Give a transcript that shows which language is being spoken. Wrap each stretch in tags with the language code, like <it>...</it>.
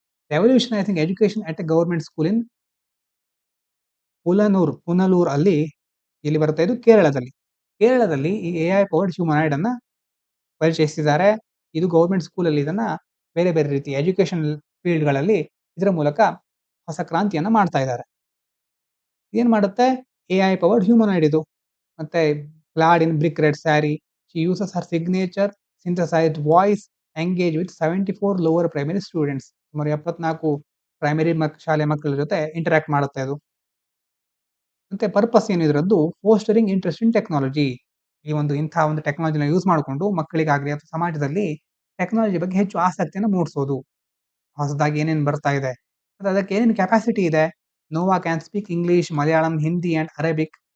<en>revolutionising education at a government school in Punalur</en> <kn>ಅಲ್ಲಿ, ಇಲ್ಲಿ ಬರುತ್ತೆ ಇದು ಕೇರಳದಲ್ಲಿ ಈ AI ಪವರ್ಡ್ ಹ್ಯೂಮನಾಯ್ಡ್ ಅನ್ನ ಪರಿಚಯಿಸಿದ್ದಾರೆ. ಇದು ಗವರ್ಮೆಂಟ್ ಸ್ಕೂಲ್ ಅಲ್ಲಿ ಇದನ್ನ ಬೇರೆ ಬೇರೆ ರೀತಿ ಎಜುಕೇಶನ್ ಫೀಲ್ಡ್ ಗಳಲ್ಲಿ ಇದರ ಮೂಲಕ ಹೊಸ ಕ್ರಾಂತಿಯನ್ನ ಮಾಡ್ತಾ ಇದ್ದಾರೆ. ಏನ್ ಮಾಡುತ್ತೆ? AI ಪವರ್ಡ್ ಹ್ಯೂಮನಾಯ್ಡ್ ಇದು.</kn> <en>ಮತ್ತೆ clad in brick red saree, she uses her signature synthesized voice, engage with 74 lower primary students.</en> <kn>ಸುಮಾರು 74 ಪ್ರೈಮರಿ ಶಾಲೆ ಮಕ್ಕಳ ಜೊತೆ ಇಂಟರಾಕ್ಟ್ ಮಾಡುತ್ತೆ ಅದು. ಮತ್ತೆ ಪರ್ಪಸ್ ಏನು ಇದರದ್ದು?</kn> <en>Fostering interest in technology.</en> <kn>ಈ ಇಂತಹ ಒಂದು ಟೆಕ್ನಾಲಜಿನ ಯೂಸ್ ಮಾಡಿಕೊಂಡು ಮಕ್ಕಳಿಗಾಗಲಿ ಅಥವಾ ಸಮಾಜದಲ್ಲಿ ಟೆಕ್ನಾಲಜಿ ಬಗ್ಗೆ ಹೆಚ್ಚು ಆಸಕ್ತಿಯನ್ನು ಮೂಡಿಸೋದು. ಹೊಸದಾಗಿ ಏನೇನು ಬರ್ತಾ ಇದೆ, ಅದಕ್ಕೆ ಏನೇನು ಕೆಪಾಸಿಟಿ ಇದೆ.</kn> <en>Nova can speak English, Malayalam, Hindi and Arabic.</en>